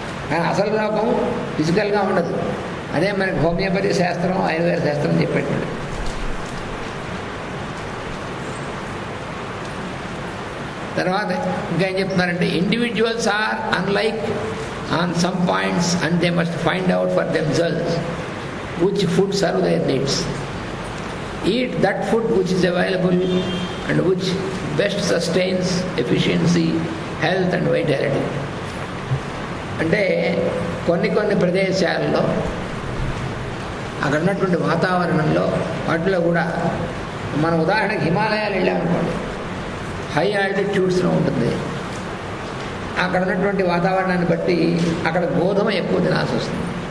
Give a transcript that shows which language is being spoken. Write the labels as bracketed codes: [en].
[te] కానీ అసలు రోగం ఫిజికల్గా ఉండదు. అదే మనకి హోమియోపతి శాస్త్రం, ఆయుర్వేద శాస్త్రం చెప్పేటువంటి. [en] తర్వాత ఇంకా ఏం చెప్తున్నారంటే, individuals are unlike on some points and they must find out for themselves which food serve their needs. Eat that food which is available and which best sustains efficiency, health and vitality. [te] అంటే కొన్ని ప్రదేశాల్లో అక్కడ ఉన్నటువంటి వాతావరణంలో వాటిలో కూడా, మన ఉదాహరణకి హిమాలయాలు వెళ్ళామనుకోండి, హై ఆల్టిట్యూడ్స్లో ఉంటుంది. అక్కడ ఉన్నటువంటి వాతావరణాన్ని బట్టి అక్కడ గోధుమ ఎక్కువ తినాల్సి వస్తుంది.